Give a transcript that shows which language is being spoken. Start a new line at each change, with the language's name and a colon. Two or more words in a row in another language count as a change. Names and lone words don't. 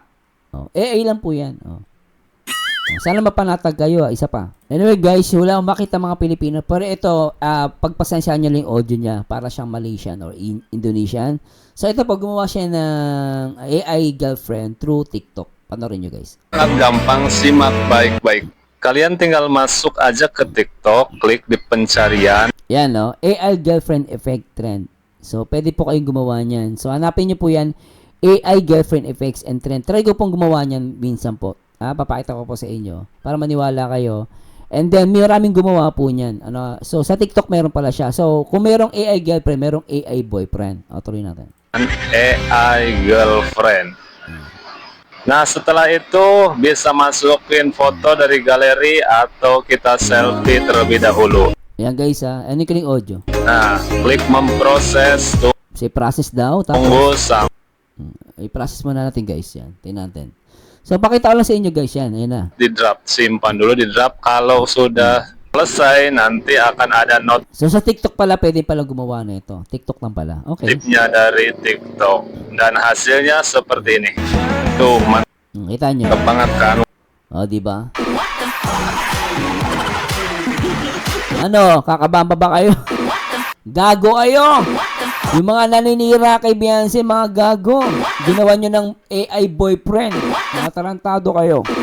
Filipino: AI lang po yan, Sana mapanatag kayo, isa pa.
English: Anyway guys,
Filipino: wala akong makita mga Pilipino. Pero ito, pagpasensyahan nyo lang yung audio niya para siyang
English: Malaysian or Indonesian.
Filipino: So ito po, gumawa siya ng
English: AI girlfriend through TikTok.
Filipino: Panoorin nyo guys.
Indonesian: Sangat gampang simak baik-baik. Kalian tinggal masuk aja ke TikTok, klik di pencarian.
Filipino: Yan,
English: AI girlfriend effect trend.
Filipino: So, pwede po kayong gumawa niyan. So, hanapin niyo po yan,
English: AI girlfriend effects and trend.
Filipino: Try ko pong gumawa niyan minsan po. Papakita ko po sa inyo para maniwala kayo.
English: And then,
Filipino: maraming gumawa po niyan. So, sa TikTok meron pala siya. So, kung merong
English: AI girlfriend,
Filipino: merong
English: AI boyfriend.
Filipino: Tuloy natin.
English: AI girlfriend.
Indonesian: Nah, setelah itu bisa masukin foto dari galeri atau kita selfie terlebih dahulu.
Filipino: Yan guys, ano yung audio?
Indonesian: Nah, klik memproses,
English: Say process
Filipino: daw.
Indonesian: tunggu sampai
Filipino: I-process muna natin guys. Yan, tingnan natin. So, pakita ko lang sa inyo guys yan. Ayan na.
Indonesian: di drop. Simpan dulu di drop. Kalau sudah selesai, nanti akan ada
Filipino: So, sa TikTok pala, pwede pala gumawa na ito. TikTok lang pala. Okay.
Indonesian: notifnya dari TikTok. Dan hasilnya seperti ini. Tuh,
Filipino: Kita nyo.
Indonesian: mantap banget kan?
Filipino: Diba? Ano, kakabamba ba kayo? Gago kayo! Yung mga naninira kay Beyonce, mga gago. Ginawa nyo ng
English: AI boyfriend.
Filipino: Mga tarantado kayo.